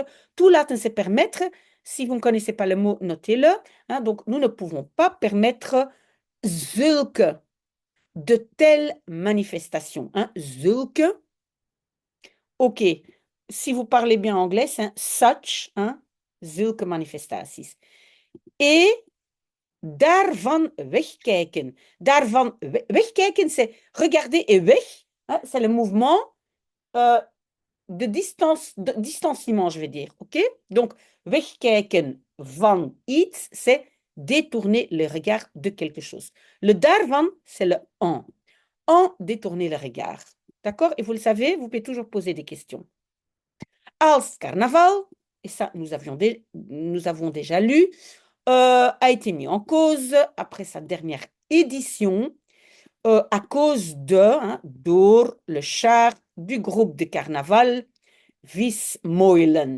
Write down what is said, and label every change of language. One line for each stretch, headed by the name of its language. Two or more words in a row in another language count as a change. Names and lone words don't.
French: Toelaten, c'est permettre. Si vous ne connaissez pas le mot, notez-le. Hein, donc, nous ne pouvons pas permettre zulke, de telles manifestations. Hein, zulke. Ok, si vous parlez bien anglais, c'est such, hein,
Dutch: zulke manifestaties. Et daarvan wegkijken. Daarvan wegkijken,
French: c'est regarder et weg. Hein, c'est le mouvement de distanciement, je vais dire. Ok? Donc,
Dutch: wegkijken van iets,
French: c'est détourner le regard de quelque chose. Le daarvan, c'est le en détourner le regard. D'accord? Et vous le savez, vous pouvez toujours poser des questions. Als carnaval, et ça, nous avons déjà lu, a été mis en cause après sa dernière édition à cause door le char du groupe de carnaval Vismoilen.